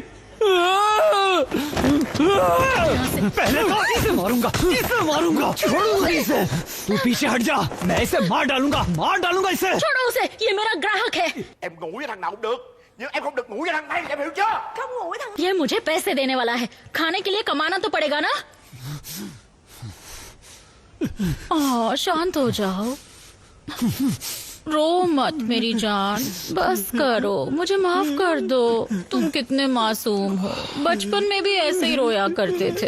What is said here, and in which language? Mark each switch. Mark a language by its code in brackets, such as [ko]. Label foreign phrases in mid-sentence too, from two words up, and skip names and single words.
[hi] पहले तो इसे मारूंगा, इसे मारूंगा, छोड़ूंगा इसे। तू पीछे हट जा, मैं इसे मार डालूंगा इसे। छोड़ो उसे, ये मेरा ग्राहक है। [vi] Em ngủ với thằng nào cũng được, nhưng em không được ngủ với thằng này, em hiểu chưa? Không ngủ với thằng. [hi] ये मुझे पैसे देने वाला है, खाने के लिए कमाना तो पड़ेगा ना। शांत हो जाओ, रो मत मेरी जान, बस करो, मुझे माफ कर दो। तुम कितने मासूम हो, बचपन में भी ऐसे ही रोया करते थे।